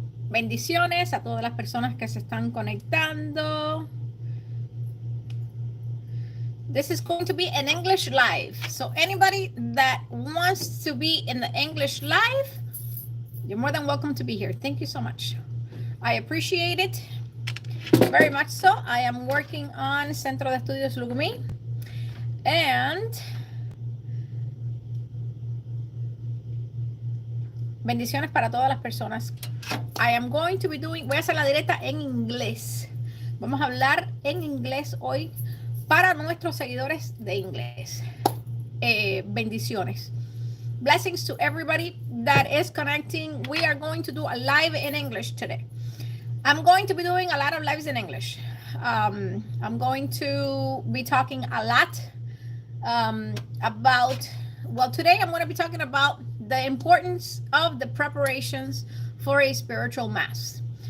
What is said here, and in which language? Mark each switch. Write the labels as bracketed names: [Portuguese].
[Spanish] Bendiciones a todas las personas que se están conectando. [English] This is going to be an English live. So anybody that wants to be in the English live, you're more than welcome to be here. Thank you so much. I appreciate it very much so. I am working on Centro de Estudios Lugumi. And [Spanish] bendiciones para todas las personas. [English] I am going to be doing, [Spanish] voy a hacer la directa en inglés. Vamos a hablar en inglés hoy para nuestros seguidores de inglés. Bendiciones. [English] Blessings to everybody that is connecting. We are going to do a live in English today. I'm going to be doing a lot of lives in English. I'm going to be talking a lot about, well, today I'm going to be talking about the importance of the preparations for a spiritual mass.